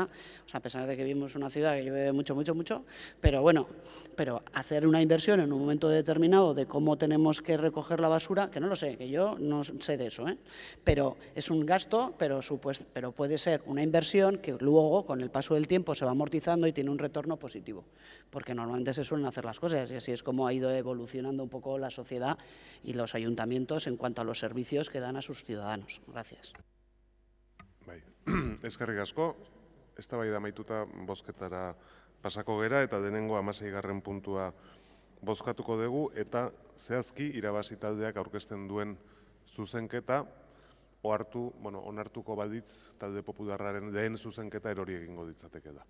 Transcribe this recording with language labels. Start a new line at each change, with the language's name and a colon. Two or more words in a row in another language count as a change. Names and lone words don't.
Spanish: O sea, a pesar de que vivimos en una ciudad que llueve mucho, pero bueno, hacer una inversión en un momento determinado de cómo tenemos que recoger la basura, que no lo sé, que yo no sé de eso, pero es un gasto, pero puede ser una inversión que luego, con el paso del tiempo, se va amortizando y tiene un retorno positivo, porque normalmente se suelen hacer las cosas, y así es como ha ido evolucionando un poco la sociedad y los ayuntamientos en cuanto a los servicios que dan a sus ciudadanos. Gracias.
Basque: Bai, eskerrik asko. Eztabaida amaituta bozketara pasako gera, eta denengo 16. puntua bozkatuko dugu, eta zehazki irabazi taldeak aurkezten duen zuzenketa onartuko balitz talde popularraren lehen zuzenketa erori egingo ditzateke da.